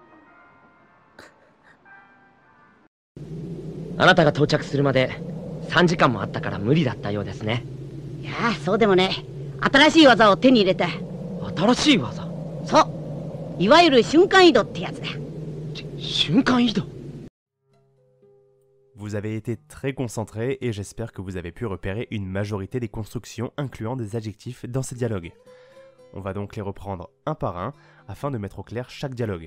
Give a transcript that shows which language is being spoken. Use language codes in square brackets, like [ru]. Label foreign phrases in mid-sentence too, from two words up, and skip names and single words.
[ja] あなたが到着するまで3時間もあったから無理だったようですね。いやあ、そうでもね。新しい技を手に入れた。新しい技？そう、いわゆる瞬間移動ってやつだ。瞬間移動。 [fr] Vous avez été très concentrés et j'espère que vous avez pu repérer une majorité des constructions incluant des adjectifs dans ces dialogues. On va donc les reprendre un par un afin de mettre au clair chaque dialogue.